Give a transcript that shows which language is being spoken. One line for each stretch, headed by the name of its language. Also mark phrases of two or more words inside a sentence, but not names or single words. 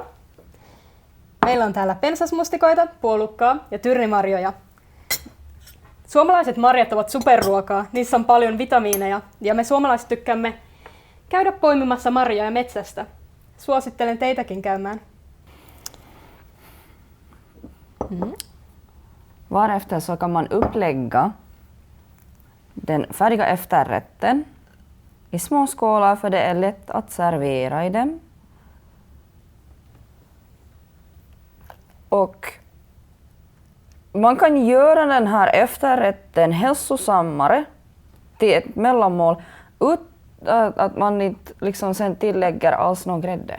Finnish: Meillä on täällä pensasmustikoita, puolukkaa ja tyrnimarjoja. Suomalaiset marjat ovat superruokaa, niissä on paljon vitamiineja ja me suomalaiset tykkäämme käydä poimimassa marjoja metsästä. Suosittelen teitäkin käymään.
Swedish: Varefter så kan man upplägga den färdiga efterrätten i små skålar för det är lätt att servera i dem. Och man kan göra den här efterrätten hälsosammare till ett mellanmål utan att man inte liksom sen tillägger alls någon grädde.